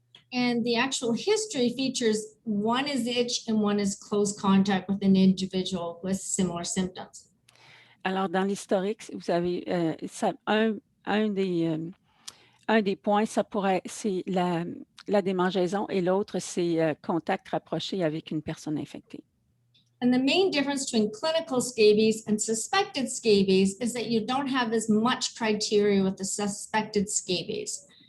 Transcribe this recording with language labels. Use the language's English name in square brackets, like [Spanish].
[English] And the actual history features, one is itch and one is close contact with an individual with similar symptoms. [French] Alors, dans l'historique, vous avez un des points, c'est la démangeaison et l'autre, c'est contact rapproché avec une personne infectée. [English] And the main difference between clinical scabies and suspected scabies is that you don't have as much criteria with the suspected scabies.